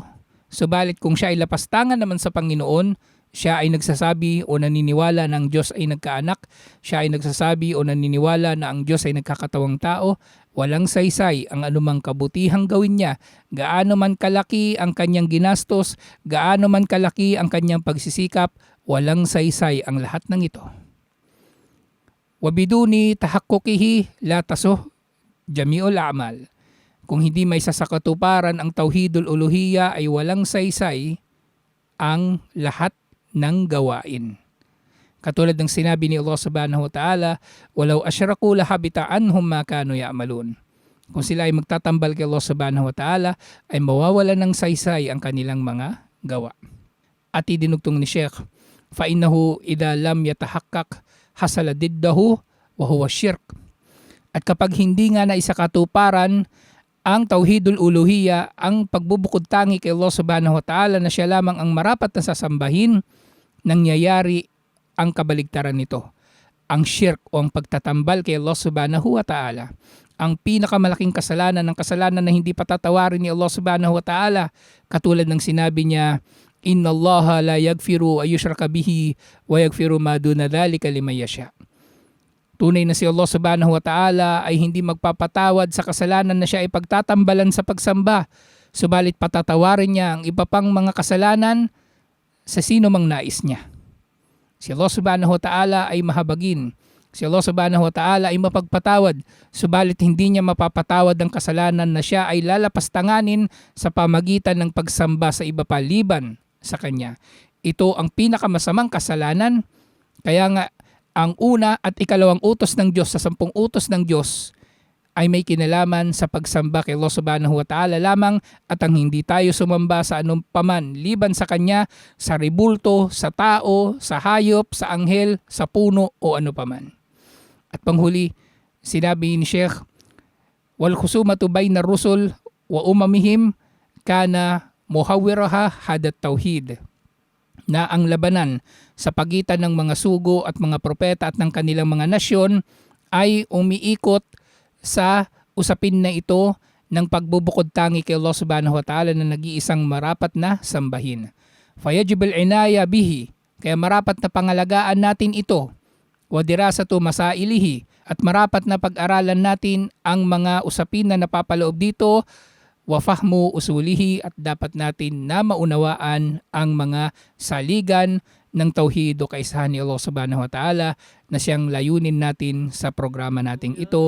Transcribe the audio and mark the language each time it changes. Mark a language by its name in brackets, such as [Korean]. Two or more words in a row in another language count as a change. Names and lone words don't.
[Filipino] Subalit kung siya ay lapastangan naman sa Panginoon, siya ay nagsasabi o naniniwala na ang Diyos ay nagkaanak, siya ay nagsasabi o naniniwala na ang Diyos ay nagkakatawang tao, walang saysay ang anumang kabutihang gawin niya, gaano man kalaki ang kanyang ginastos, gaano man kalaki ang kanyang pagsisikap, walang saysay ang lahat ng ito. [Arabic] وبدون تحققه لا تصح جميع الأعمال. [Filipino] Kung hindi may sasakatuparan ang [Arabic] توحيد الألوهية [Filipino] ay walang saysay ang lahat ng gawain. Katulad ng sinabi ni [Arabic] الله سبحانه وتعالى ولو أشركوا لحبط عنهم ما كانوا يعملون. [Filipino] Kung sila ay magtatambal kay Allah [Arabic] سبحانه وتعالى, [Filipino] ay mawawalan ng saysay ang kanilang mga gawa. At idinugtong ni Sheikh, [Arabic] فإنه إذا لم يتحقق حصل ضده وهو شرك. [Filipino] At kapag hindi nga na isakatuparan ang [Arabic] توحيد الألوهية, [Filipino] ang pagbubukod tangi kay Allah [Arabic] سبحانه وتعالى [Filipino] na siya lamang ang marapat na sasambahin, nangyayari ang kabaligtaran nito. Ang syirk o ang pagtatambal kay Allah [Arabic] سبحانه وتعالى. [Filipino] Ang pinakamalaking kasalanan ng kasalanan na hindi patatawarin ni Allah [Arabic] سبحانه وتعالى. [Filipino] Katulad ng sinabi niya, [Arabic] إن الله لا يغفر أن يشرك به ويغفر ما دون ذلك لمن يشاء. [Filipino] Tunay na si Allah [Arabic] سبحانه وتعالى [Filipino] ay hindi magpapatawad sa kasalanan na siya ay pagtatambalan sa pagsamba. Subalit patatawarin niya ang iba pang mga kasalanan sa sino mang nais niya. Si Allah [Arabic] سبحانه وتعالى [Filipino] ay mahabagin. Si Allah [Arabic] سبحانه وتعالى [Filipino] ay mapagpatawad. Subalit hindi niya mapapatawad ang kasalanan na siya ay lalapastanganin sa pamagitan ng pagsamba sa iba pa liban sa Kanya. Ito ang pinakamasamang kasalanan. Kaya nga, ang una at ikalawang utos ng Diyos sa 10 utos ng Diyos ay may kinalaman sa pagsamba kay Allah [Arabic] سبحانه وتعالى [Filipino] lamang, at ang hindi tayo sumamba sa anong paman liban sa Kanya, sa ribulto, sa tao, sa hayop, sa anghel, sa puno o ano paman. At panghuli, sinabi ni Sheikh, [Arabic] والخصومة بين الرسل وأممهم كان محورها هذا التوحيد. [Filipino] Na ang labanan sa pagitan ng mga sugo at mga propeta at ng kanilang mga nasyon ay umiikot sa usapin na ito ng pagbubukod tangi kay Allah [Arabic] سبحانه وتعالى [Filipino] na nag-iisang marapat na sambahin. [Arabic] فيجب العناية به, [Filipino] kaya marapat na pangalagaan natin ito. [Arabic] ودراسة مسائله, [Filipino] at marapat na pag-aralan natin ang mga usapin na napapaloob dito. [Arabic] وفهم أصوله, [Filipino] at dapat natin na maunawaan ang mga saligan ng tauhid o kaisahan ni Allah [Arabic] سبحانه وتعالى [Filipino] na siyang layunin natin sa programa nating ito.